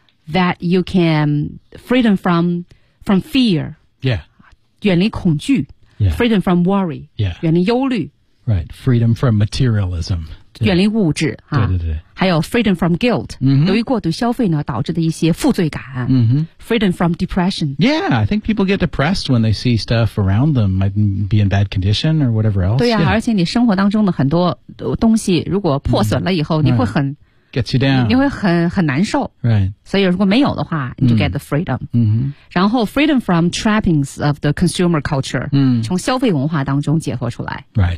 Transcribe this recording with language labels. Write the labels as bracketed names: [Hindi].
[English] That you can freedom from fear, yeah, [Chinese] 远离恐惧 [English] yeah, freedom from worry, yeah, [Chinese] 远离忧虑 [English] right, freedom from materialism, [Chinese] 远离物质、 yeah. 啊，对对对，还有 [English] freedom from guilt,、 mm-hmm. [Chinese] 由于过度消费呢导致的一些负罪感，嗯哼、mm-hmm. [English] freedom from depression, yeah, I think people get depressed when they see stuff around them might be in bad condition or whatever else. [Chinese] 对呀、 [English] 啊， yeah. [Chinese] 而且你生活当中的很多东西如果破损了以后， mm-hmm. 你会很。 [English] Right. Gets you down. [Chinese] 你会很难受。 [English] Right. [Chinese] 所以如果没有的话你就 [English] get the freedom.、 [Chinese] 嗯、然后 [English] freedom from trappings of the consumer culture,、 [Chinese] 嗯、从消费文化当中解脱出来。 [English] Right.